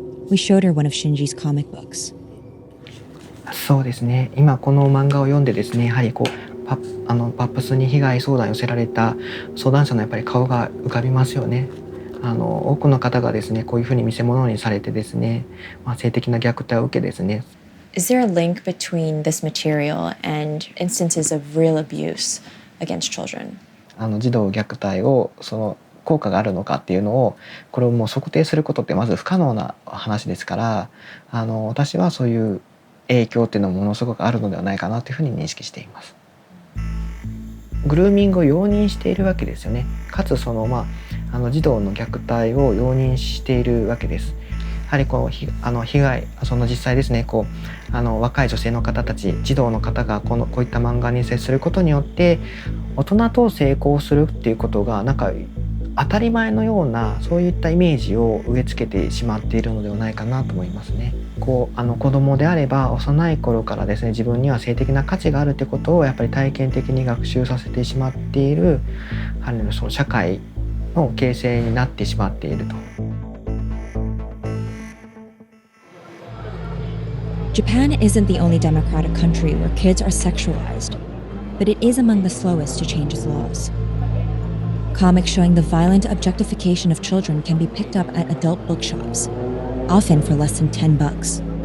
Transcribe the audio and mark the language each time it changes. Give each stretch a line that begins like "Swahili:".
English: We showed her one of Shinji's comic books.
Japanese: そうですね。今この漫画を読んでですね、やはりこうパップスに被害相談寄せられた相談者のやっぱり顔が浮かびますよね。多くの方がですね、こういうふうに見せ物にされてですね、性的な虐待を受けですね。
English: Is there a link between this material and instances of real abuse against children?
Japanese: 児童虐待をその効果があるのかっていうのをこれをもう測定することってまず不可能な話ですから、私はそういう影響っていうのもものすごくあるのではないかなというふうに認識しています。グルーミングを容認しているわけですよね。かつその児童の虐待を容認しているわけです。やはりこう被害その実際ですね、こう若い女性の方たち、児童の方がこういった漫画に接することによって大人と成功するっていうことがなんか当たり前のようなそういったイメージを植え付けてしまっているのではないかなと思いますね。こう子供であれば幼い頃からですね、自分には性的な価値があるってことをやっぱり体験的に学習させてしまっている、その社会の形成になってしまっていると。
English: Japan isn't the only democratic country where kids are sexualized, but it is among the slowest to change its laws. Comics showing the violent objectification of children can be picked up at adult bookshops, often for less than $10.